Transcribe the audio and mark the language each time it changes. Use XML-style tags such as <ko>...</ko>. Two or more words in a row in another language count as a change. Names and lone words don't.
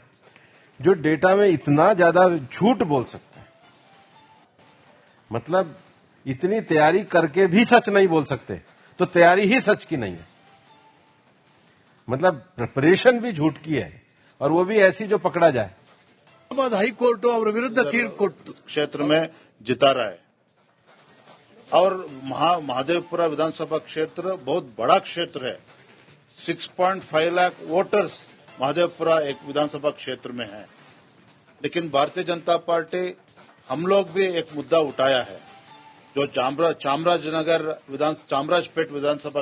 <hi>जो डेटा में इतना ज्यादा झूठ बोल सकते हैं, मतलब इतनी तैयारी करके भी सच नहीं बोल सकते, तो तैयारी ही सच की नहीं है। मतलब प्रिपरेशन भी झूठ की है और वो भी ऐसी जो पकड़ा जाए।</hi> <kn>ಹೈಕೋರ್ಟ್ ಅವರ ವಿರುದ್ಧ ತೀರ್ಪು ಕೊಟ್ಟು</kn> <hi>क्षेत्र में जिता रहा है और महादेवपुरा विधानसभा क्षेत्र बहुत बड़ा क्षेत्र है। 6.5 लाख वोटर्स महादेवपुरा एक विधानसभा क्षेत्र में है। लेकिन भारतीय जनता पार्टी, हम लोग भी एक मुद्दा उठाया है, जो चामराजपेट विधानसभा</hi>